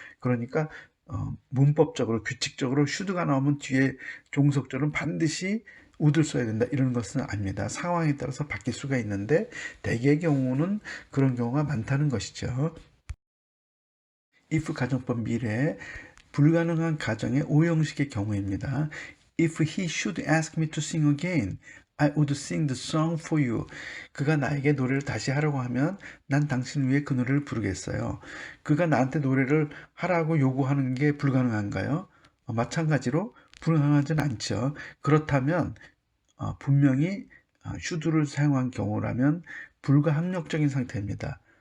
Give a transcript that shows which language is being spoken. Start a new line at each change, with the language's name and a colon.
Korean: 그러니까 문법적으로 규칙적으로 should가 나오면 뒤에 종속절은 반드시 would를 써야 된다 이런 것은 아닙니다. 상황에 따라서 바뀔 수가 있는데 대개의 경우는 그런 경우가 많다는 것이죠. if 가정법 미래 불가능한 가정의 5형식의 경우입니다.
English: If he should ask me to sing again, I would sing the song for you.
Korean: 그가 나에게 노래를 다시 하라고 하면 난 당신 위해 그 노래를 부르겠어요. 그가 나한테 노래를 하라고 요구하는 게 불가능한가요? 마찬가지로 불가능하진 않죠. 그렇다면 분명히 should를 사용한 경우라면 불가항력적인 상태입니다.